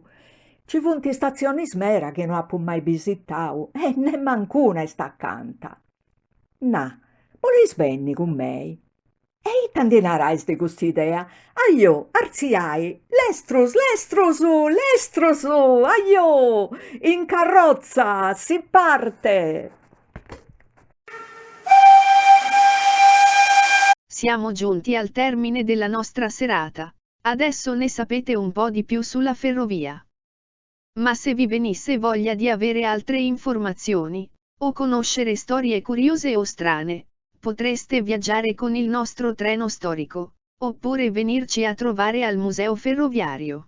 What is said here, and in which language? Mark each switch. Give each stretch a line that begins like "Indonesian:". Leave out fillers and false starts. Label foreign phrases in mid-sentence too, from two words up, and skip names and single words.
Sardinian: Ci funti stazioni smera che non appu mai visitau e nemmancuna est accanta. Na, volis venni con mei? E ite narais de cust'idea? Aio, arziai, l'estrosu, aio, in carrozza, si parte!
Italian: Siamo giunti al termine della nostra serata. Adesso ne sapete un po' di più sulla ferrovia. Ma se vi venisse voglia di avere altre informazioni, o conoscere storie curiose o strane, potreste viaggiare con il nostro treno storico, oppure venirci a trovare al museo ferroviario.